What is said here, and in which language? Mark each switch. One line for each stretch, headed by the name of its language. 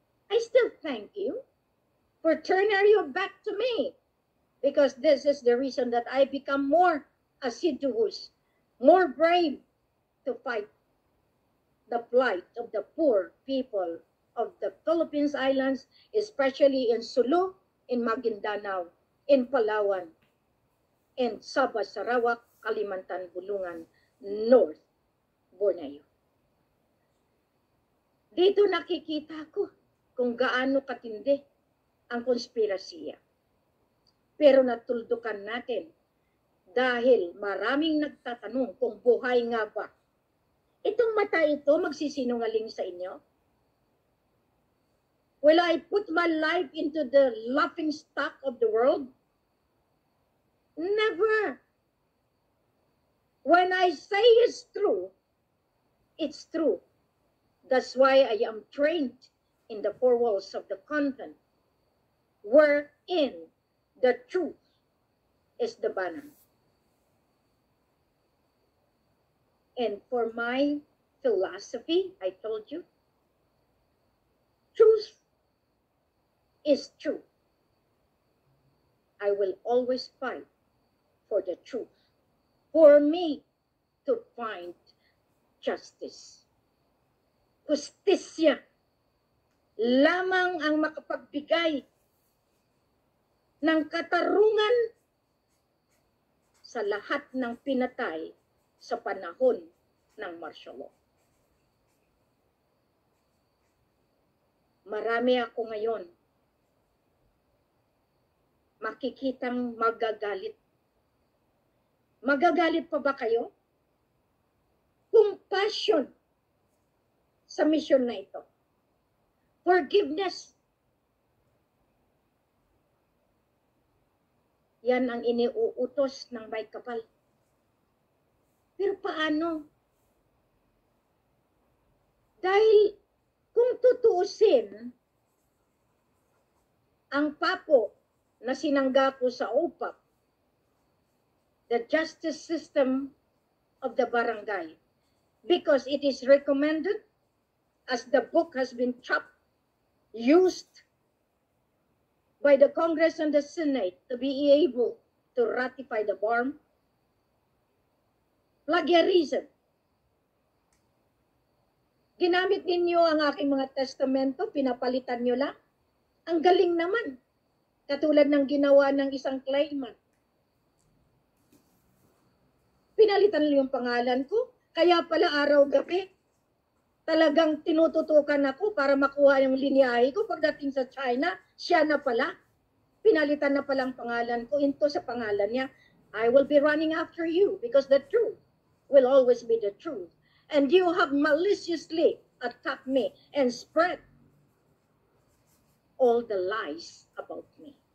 English: I still thank you for turning your back to me because this is the reason that I become more assiduous, more brave to fight the plight of the poor people of the Philippines Islands, especially in Sulu, in Maguindanao, in Palawan, in Sabah, Sarawak, Kalimantan, Bulungan, North Borneo.
Filipino: Dito nakikita ko kung gaano katindi ang konspirasiya. Pero natuldukan natin dahil maraming nagtatanong kung buhay nga ba. Itong mata ito magsisinungaling sa inyo?
English: Will I put my life into the laughing stock of the world? Never. When I say it's true, it's true. That's why I am trained in the four walls of the convent, wherein the truth is the banner. And for my philosophy, I told you, truth is true. I will always fight for the truth, for me to find justice.
Filipino: Justisya lamang ang makapagbigay ng katarungan sa lahat ng pinatay sa panahon ng martial law. Marami ako ngayon makikitang magagalit. Magagalit pa ba kayo? Compassion sa mission na ito. Forgiveness. Yan ang iniuutos ng may kapal. Pero paano? Dahil kung tutuusin, ang papo na sinangga ko sa OPAP,
English: the justice system of the barangay, because it is recommended, as the book has been chopped, used by the Congress and the Senate to be able to ratify the BARM, plagiarism.
Filipino: Ginamit ninyo ang aking mga testamento, pinapalitan nyo lang. Ang galing naman. Katulad ng ginawa ng isang claimant. Pinalitan nyo yung pangalan ko, kaya pala araw-gabi, talagang tinututukan ako para makuha yung linyahe ko. Pagdating sa China, siya na pala. Pinalitan na palang pangalan ko into sa pangalan niya.
English: I will be running after you because the truth will always be the truth. And you have maliciously attacked me and spread all the lies about me.